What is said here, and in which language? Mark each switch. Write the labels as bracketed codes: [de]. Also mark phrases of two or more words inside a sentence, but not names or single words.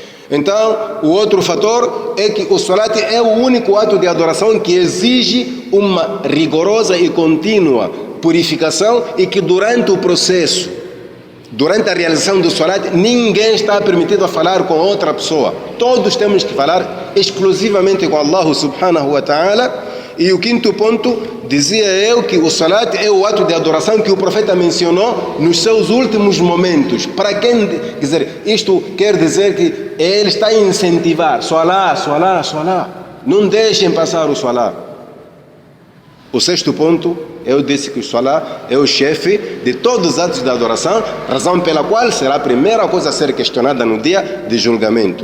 [pt] Então, o outro fator é que o salat é o único ato de adoração que exige uma rigorosa e contínua purificação e que durante o processo, durante a realização do salat, ninguém está permitido a falar com outra pessoa. Todos temos que falar exclusivamente com Allah [ar] سبحانه وتعالى. [pt] E o quinto ponto, dizia eu que o salat é o ato de adoração que o profeta mencionou nos seus últimos momentos. Para quem, quer dizer, isto quer dizer que ele está a incentivar, salat, salat, salat. Não deixem passar o salat. O sexto ponto, eu disse que o salat é o chefe de todos os atos de adoração, razão pela qual será a primeira coisa a ser questionada no dia de julgamento.